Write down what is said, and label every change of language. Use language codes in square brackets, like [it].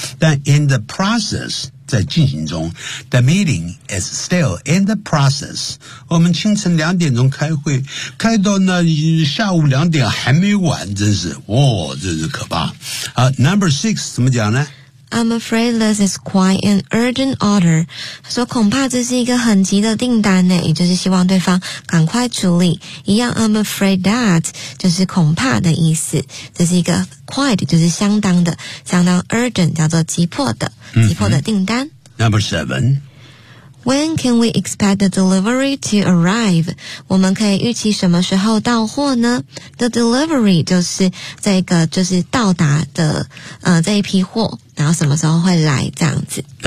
[zh] 但 [en] in the process, [zh] 在进行中 [en] ,the meeting is still in the process. [zh] 我们清晨两点钟开会，开到那下午两点还没完，真是哇、哦、这是可怕。好 , [en] number six, [zh] 怎么讲呢？ [en] I'm afraid this is quite an urgent order. [zh] 说恐怕这是一个很急的订单呢，也就是希望对方赶快处理。一样 [en] I'm afraid that [zh] 就是恐怕的意思，这是一个 quite 就是相当的，相当 urgent 叫做急迫的，急迫的订单。 [en] Number seven. When can we expect the delivery to arrive? [zh] 我们可以预期什么时候到货呢？The delivery 就是这个就是到达的这一批货。然后什么时候会来这样子